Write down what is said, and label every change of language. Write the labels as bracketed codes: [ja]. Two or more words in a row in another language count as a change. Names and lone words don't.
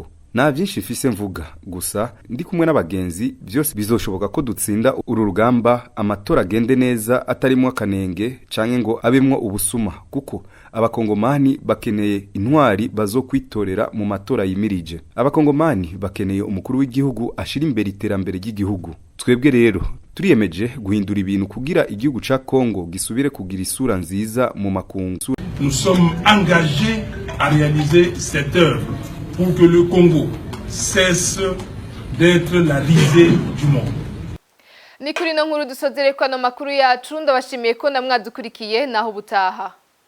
[rn] Na byinshi fise mvuga gusa ndi kumwe n'abagenzi byose bizoshoboka ko dutsinda uru rugamba amatora agende neza atarimo akanenge canke ngo abemwo ubusuma kuko abakongomani bakeneye intwari bazokwitorera mu matora yimirije. Abakongomani bakeneye umukuru w'igihugu ashira imbere iterambere ry'igihugu. Twebwe rero turiyemeje guhindura ibintu kugira igihugu ca Kongo gisubire kugira isura nziza mu makungu. [fr] Nous sommes engagés à réaliser cette œuvre pour que le Congo cesse d'être la risée du monde. [rn] Ni kuri no nkuru dusozere kwa no makuru yacu ndabashimiye ko namwadukurikiye naho butaha.